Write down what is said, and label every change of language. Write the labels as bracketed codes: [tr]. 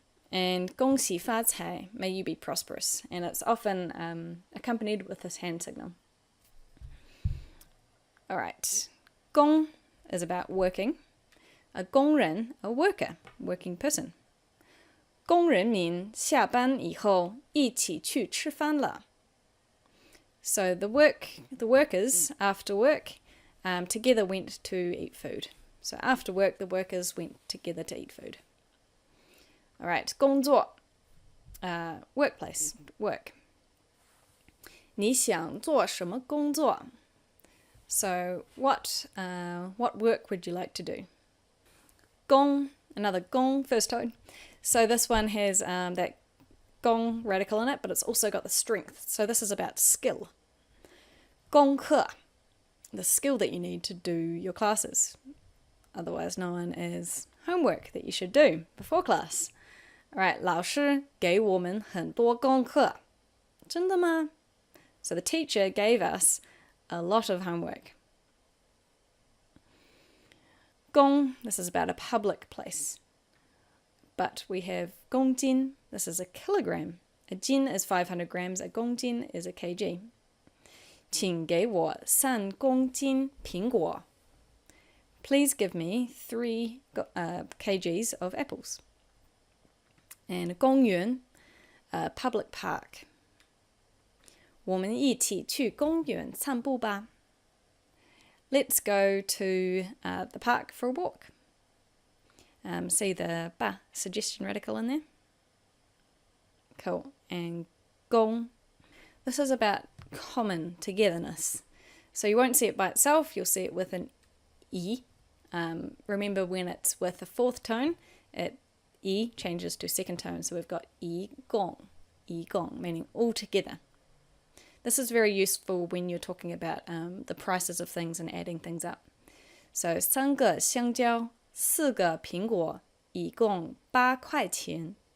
[en] And 恭喜发财, may you be prosperous. And it's often accompanied with this hand signal. All right. 工 is about working. A 工人, a worker, working person. [zh] 工人民下班以后一起去吃饭了. [en] So the workers after work together went to eat food. So after work, the workers went together to eat food. All right, 工作, workplace, work. [zh] 你想做什么工作? [en] So what work would you like to do? 工, another 工, first tone. So this one has that gong radical in it, but it's also got the strength. So this is about skill. 功课, the skill that you need to do your classes, otherwise known as homework that you should do before class. [zh] Alright, 老师给我们很多功课. 真的吗? [en] So the teacher gave us a lot of homework. 公, this is about a public place. But we have 公斤, this is a kilogram. A jin is 500 grams, a 公斤 is a kg. [zh] 请给我3公斤苹果. [en] Please give me 3 kgs of apples. And 公园, a public park. [zh] 我们一起去公园散步吧. [en] Let's go to the park for a walk. See the ba suggestion radical in there? Cool. And gong. This is about common togetherness. So you won't see it by itself, you'll see it with an I. Remember when it's with the fourth tone, I changes to second tone. So we've got I gong, meaning all together. This is very useful when you're talking about the prices of things and adding things up. [zh] So 3个香蕉4个苹果一共8块钱.